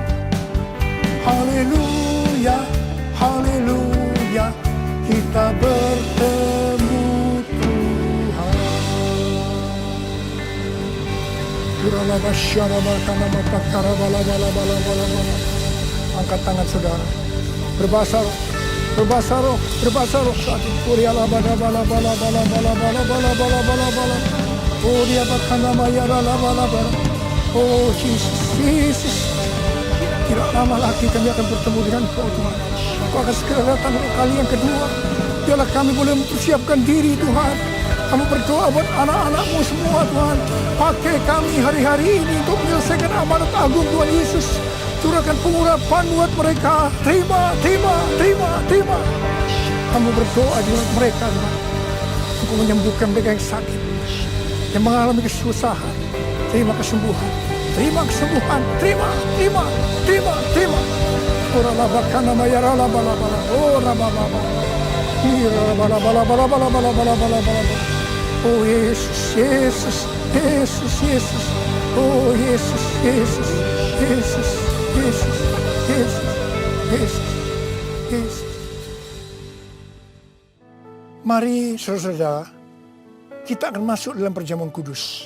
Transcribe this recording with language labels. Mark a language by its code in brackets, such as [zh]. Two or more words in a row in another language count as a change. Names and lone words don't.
[id] Haleluya, haleluya, kita bertemu Tuhan. Angkat tangan saudara. Berbahasa roh, berbahasa roh, berbahasa roh saat ini. Kuriala bala bala bala bala bala bala bala bala bala bala. Oh dia bakana maya bala bala bala. Oh Jesus, Jesus. Tidak lama lagi kami akan bertemu dengan Kau Tuhan. Kau akan segera datang kali yang kedua. Biarlah kami boleh mempersiapkan diri Tuhan. Kami berdoa buat anak-anak-Mu semua Tuhan. Pakai kami hari-hari ini untuk menyelesaikan amanat agung Tuhan Yesus. Curahkan pengurapan buat mereka. Terima. Kami berdoa dengan mereka Tuhan. Untuk menyembuhkan mereka yang sakit, yang mengalami kesusahan. Terima kesembuhan. Terima. Ora la bakana mayara la bala. Ora bala. Ira bala. Oh Yesus. Oh Yesus. Mari saudara-saudara, kita akan masuk dalam perjamuan kudus.